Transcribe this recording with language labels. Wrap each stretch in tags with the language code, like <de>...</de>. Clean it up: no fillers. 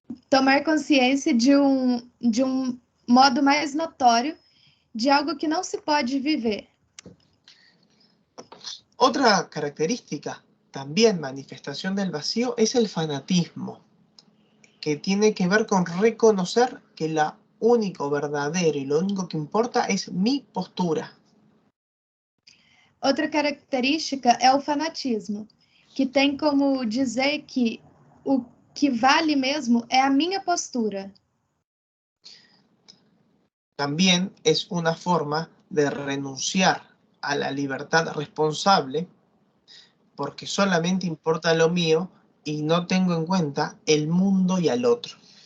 <pt>tomar consciência de um modo mais notório de algo que não se pode viver.</pt> <es>Otra característica, también manifestación del vacío, es el fanatismo, que tiene que ver con reconocer que lo único verdadero y lo único que importa es mi postura.</es> <pt>Outra característica é o fanatismo, que tem como dizer que o que vale mesmo é a minha postura.</pt> <es>También es una forma de renunciar a la libertad responsable porque solamente importa lo mío y no tengo en cuenta el mundo y al otro.</es>